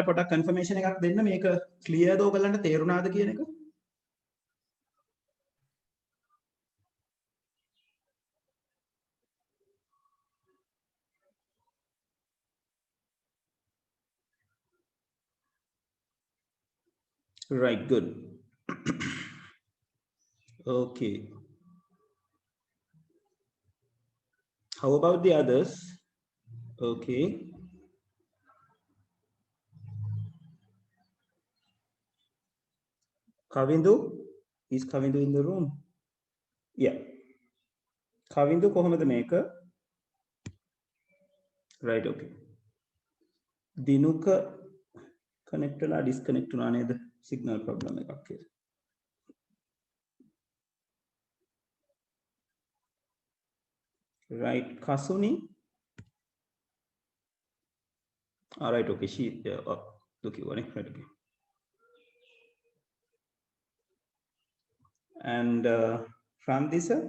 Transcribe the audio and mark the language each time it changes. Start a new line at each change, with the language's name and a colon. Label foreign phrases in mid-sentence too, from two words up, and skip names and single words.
Sinhala: පොඩක් කන්ෆර්මේෂන් එකක් දෙන්න මේක ක්ලියර්ද ඔයගලන්ට තේරුණාද කියන එක
English: right good okay how about the others okay Kavindu is Kavindu in the room yeah Kavindu
Sinhala: කොහොමද මේක
English: right okay දිනුක connect වෙලා disconnect
Sinhala: වුණා නේද
English: signal problem
Sinhala: එකක් කියලා
English: right Kasuni all right okay she look you right okay and from this